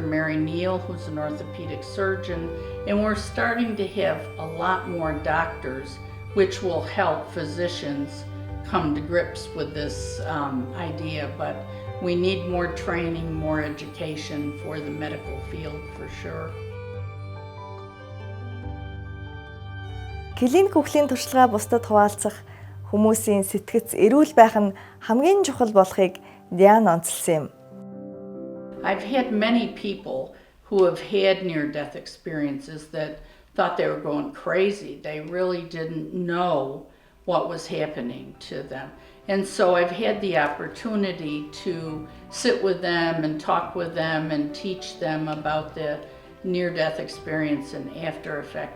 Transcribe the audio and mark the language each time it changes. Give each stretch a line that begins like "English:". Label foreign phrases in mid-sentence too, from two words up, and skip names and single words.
English: Mary Neal, who's an orthopedic surgeon, and we're starting to have a lot more doctors, which will help physicians come to grips with this idea. But we need more training, more education for the medical field for sure.
Mongolian: Клиник өвлийн туршлагаа бусдад хуваалцах, хүмүүсийн сэтгэц эрүүл байх нь хамгийн чухал болохыг Диан онцлсан юм.
English: I've had many people who have had near-death experiences that thought they were going crazy. They really didn't know what was happening to them. And so I've had the opportunity to sit with them and talk with them and teach them about the near-death experience and after effect.